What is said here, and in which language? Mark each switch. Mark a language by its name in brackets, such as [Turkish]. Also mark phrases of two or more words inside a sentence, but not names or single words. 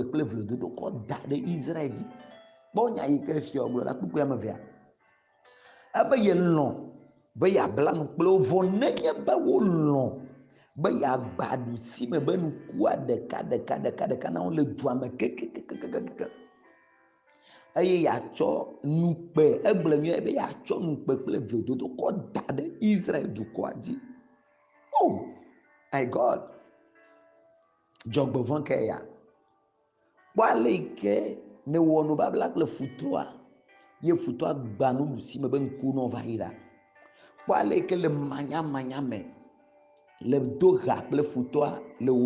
[Ewe] kple vlododo kɔ da ɖe Israel dzi kpɔ nya yi ke fia gblɔ la kpekpe ame evea ebe ye lɔ be yabla nu kple wo vɔ nenye be wolɔ be yagba ɖusime be nukua ɖeka na wo le dua me kekekekeke eye yatsɔ nukpe egblɔ nyuie be yatsɔ nukpe kple vlododo kɔ da ɖe Israel dukɔa dzi [English] oh my God [Ewe] dzɔgbevɔ ke ya kpɔ ale yi ke ne wɔ nubabla kple futɔa ye futɔa gba nuɖusime be ŋku nɔ va yi la kpɔ ale yi ke le manyamanya me le do ha kple futɔa le wo